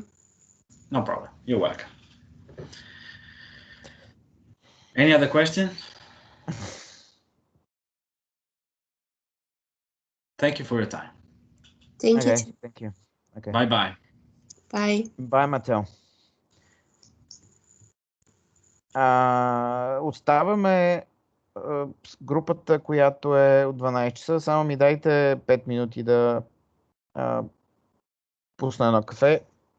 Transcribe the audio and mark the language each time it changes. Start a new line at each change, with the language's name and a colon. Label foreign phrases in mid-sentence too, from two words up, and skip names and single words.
English: No problem. You're welcome. Any other question? Thank you for your time. Thank you. Thank you. Okay. Bye. Bye, Матео.
Bulgarian: Оставаме групата, която е от 12 часа. Само ми дайте 5 минути да пусна едно кафе.